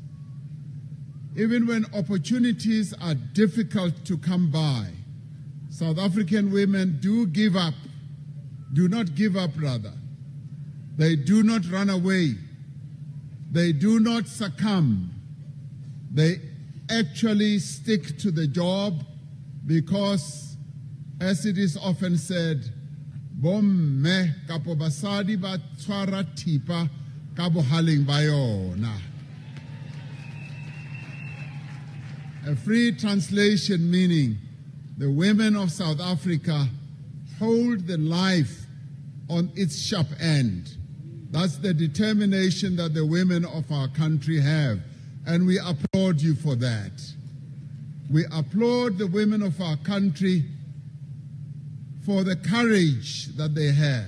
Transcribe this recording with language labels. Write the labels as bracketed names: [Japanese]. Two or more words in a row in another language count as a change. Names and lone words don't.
[English] Even when opportunities are difficult to come by, South African women do give up, do not give up rather. They do not run away. They do not succumb. They actually stick to the job because, as it is often said, [Southern Sotho] bomme kapo basadi ba tshwara thipa ka bohaleng ba yona. [English] A free translation meaning the women of South Africa hold the life on its sharp end. That's the determination that the women of our country have, and we applaud you for that. We applaud the women of our country for the courage that they have.